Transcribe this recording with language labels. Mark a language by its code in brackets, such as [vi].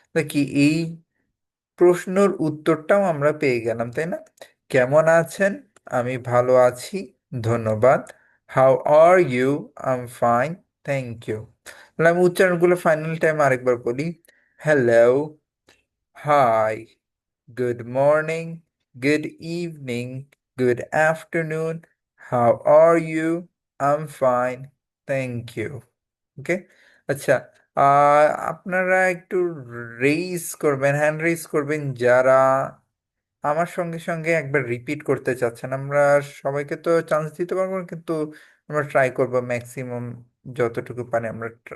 [bn] কি এই প্রশ্নর উত্তরটাও আমরা পেয়ে গেলাম, তাই না? কেমন আছেন? আমি ভালো আছি, ধন্যবাদ। [en] How are you? I am fine, thank you. [bn] তাহলে আমি উচ্চারণগুলো ফাইনাল টাইম আরেকবার বলি। [en] Hello. Hi. Good morning. good evening, good afternoon. How are you? I'm fine. Thank you. [bn] ওকে, আচ্ছা, আপনারা একটু রেইজ করবেন, হ্যান্ড রেইজ করবেন যারা আমার সঙ্গে সঙ্গে একবার রিপিট করতে চাচ্ছেন। আমরা সবাইকে তো চান্স দিতে পারবো না, কিন্তু আমরা ট্রাই করবো ম্যাক্সিমাম যতটুকু পারি আমরা।